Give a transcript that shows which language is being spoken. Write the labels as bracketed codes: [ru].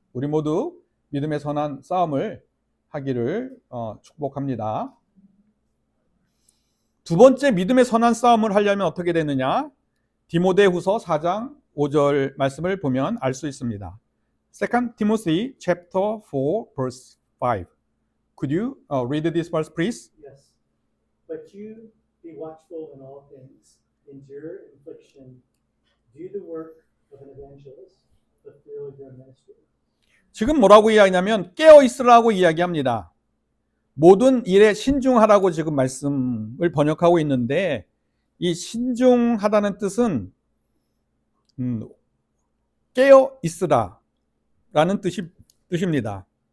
[ko] 우리 모두 믿음의 선한 싸움을 하기를 축복합니다. 두 번째 믿음의 선한 싸움을 하려면 어떻게 되느냐? 디모데후서 4장 5절 말씀을 보면 알 수 있습니다. [en] 2 Timothy chapter 4 verse 5. Could you read this verse please? Yes. But you be watchful in all things, endure affliction, do the work of an evangelist, fulfill your ministry. [ko] 지금 뭐라고 이야기하냐면 깨어 있으라고 이야기합니다. 모든 일에 신중하라고 지금 말씀을 번역하고 있는데 이 신중하다는 뜻은 깨어 있으라 라는 뜻입니다.